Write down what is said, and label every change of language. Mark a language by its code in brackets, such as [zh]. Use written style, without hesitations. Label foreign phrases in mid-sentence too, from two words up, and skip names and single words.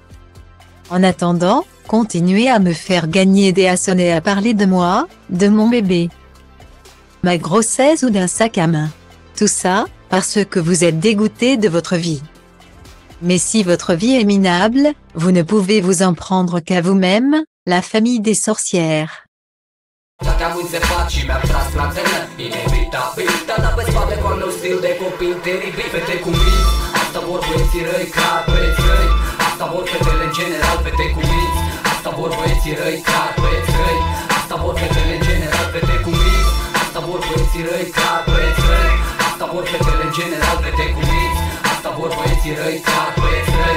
[fr] En attendant, continuez à me faire gagner des abonnés et à parler de moi, de mon bébé, ma grossesse ou d'un sac à main. Tout ça, parce que vous êtes dégoûté de votre vie. Mais si votre vie est minable, vous ne pouvez vous en prendre qu'à vous-même, la famille des sorcières. [ro] Te-am înțepat și mi-am tras la tână Inevitabil, dar pe spate cu al meu stil de copil teribil Fete cu minți, asta vor băieții răi ca băieți răi Asta vor fetele în general, fete cu minți Asta vor băieții răi ca băieți răi Asta vor fetele în general, fete cu minți Asta vor băieții răi ca băieți răi Asta vor fetele în general, fete cu minți Asta vor băieții răi ca băieți răi